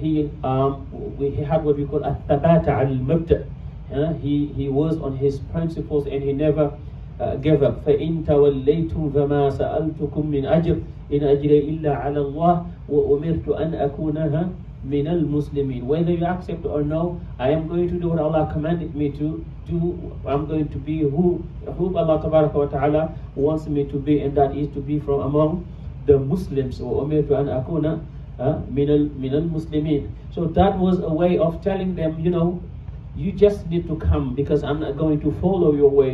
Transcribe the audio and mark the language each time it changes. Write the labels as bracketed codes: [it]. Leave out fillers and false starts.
[en] He had what we call al-thabata al-mabda. He was on his principles, and he never gave up. [ar] فَإِن تَوَلَّيْتُمْ فَمَا سَأَلْتُكُم مِّنْ أَجْرٍ إِنْ أَجْرِيَ إِلَّا عَلَى اللَّهِ وَأُمِرْتُ أَنْ أَكُونَ min al-Muslimin. [en] Whether you accept or no, I am going to do what Allah commanded me to do. I'm going to be who Allah Tabaraka wa Ta'ala wants me to be, and that is to be from among the Muslims. [ar] وَأُمِرْتُ أَنْ أَكُونَ مِنَ الْمُسْلِمِينَ. [en] So that was a way of telling them, you just need to come, because I'm not going to follow your way.